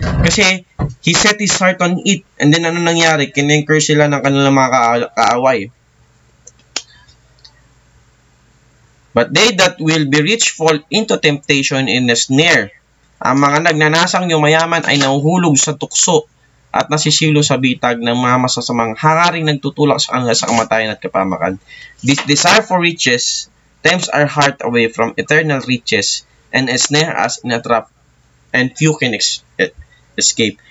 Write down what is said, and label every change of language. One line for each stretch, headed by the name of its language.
English: Kasi, he set his heart on it.
Filipino: And then, ano nangyari? Kinenker sila ng kanilang mga kaaway.
English: But they that will be rich fall into temptation and a snare.
Filipino: Ang mga nagnanasang yumayaman ay nahuhulog sa tukso at nasisilo sa bitag ng mga masasamang hangaring nagtutulak sa kanila sa kamatayan at kapamakan.
English: This desire for riches tempts our heart away from eternal riches and a snare us in a trap and few can escape.